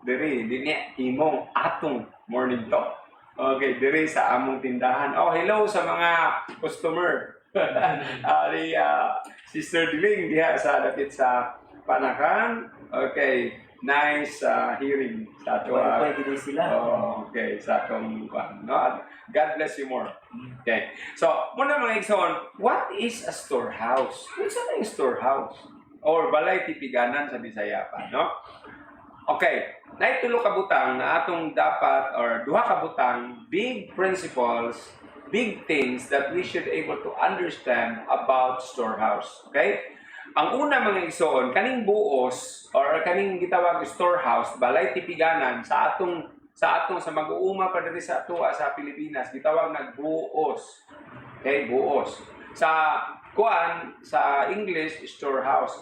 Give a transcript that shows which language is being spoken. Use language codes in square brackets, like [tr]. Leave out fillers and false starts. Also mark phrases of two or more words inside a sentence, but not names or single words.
[ceb] Diri imong atong morning talk. Okay, diri sa among tindahan. Oh, hello sa mga customer. Sister Diling diha sa dapit sa Panakan. Okay, [en] nice hearing [ceb] sa ato. Okay, sa atong no? [en] God bless you more. [ceb] Okay. So, muna mga igsoon, [en] what is a storehouse? [ceb] Unsa na yung storehouse? Or balay tipiganan sa Bisaya pa, no? [en] Okay, [ceb] naitulo ka butang na atong dapat or duha ka butang [en] big principles, big things that we should able to understand about storehouse. [ceb] Okay? Ang una mga igsoon, kaning buos or kaning gitawag storehouse, balay tipiganan sa atong sa mag-uuma pa diri sa ato sa Pilipinas, gitawag nagbuos. Okay, buos. Sa English, storehouse.